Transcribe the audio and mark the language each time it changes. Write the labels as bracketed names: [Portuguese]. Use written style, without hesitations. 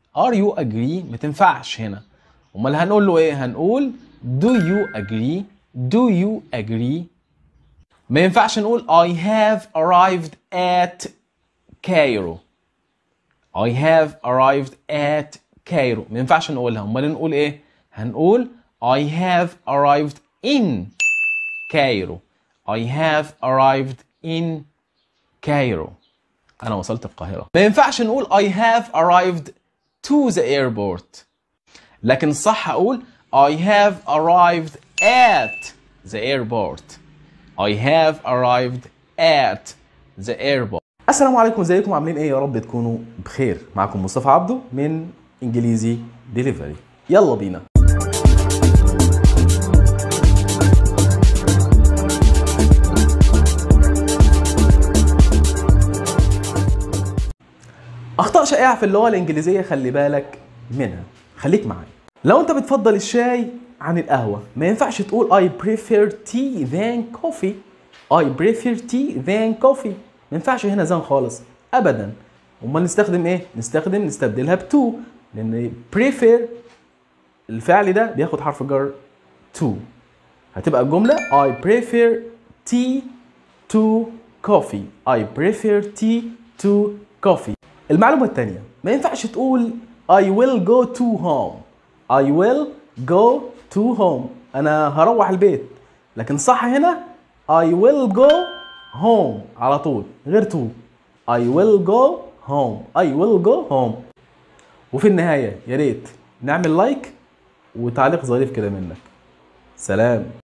[English] are you agree [Arabic] ما تنفعش هنا. امال هنقول له ايه؟ هنقول [English] do you agree. do you agree. [Arabic] ما ينفعش نقول [English] I have arrived at Cairo. I have arrived at Cairo. [Arabic] ما ينفعش نقولها. امال نقول ايه؟ هنقول [English] I have arrived in Cairo. I have arrived in Cairo. [Arabic] أنا وصلت القاهرة. ما ينفعش نقول [English] I have arrived to the airport. [Arabic] لكن صح أقول [English] I have arrived at the airport. I have arrived at the airport. [Arabic] السلام عليكم، ازيكم عاملين ايه؟ يا رب تكونوا بخير. معكم مصطفى عبده من انجليزي ديليفري. يلا بينا. اخطاء شائعة في اللغة الانجليزية خلي بالك منها. خليك معايا. لو انت بتفضل الشاي عن القهوة ما ينفعش تقول [English] I prefer tea than coffee. I prefer tea than coffee. [Arabic] ما ينفعش هنا زن خالص ابدا. امال نستخدم ايه؟ نستبدلها ب to، لان prefer الفعل ده بياخد حرف جر to. هتبقى الجملة [English] I prefer tea to coffee. I prefer tea to coffee. [Arabic] المعلومة الثانية ما ينفعش تقول [English] I will go to home. I will go to home. [Arabic] أنا هروح البيت. لكن صح هنا [English] I will go home [Arabic] على طول غير to. [English] I will go home. I will go home. [Arabic] وفي النهاية يا ريت نعمل لايك وتعليق ظريف كده منك. سلام.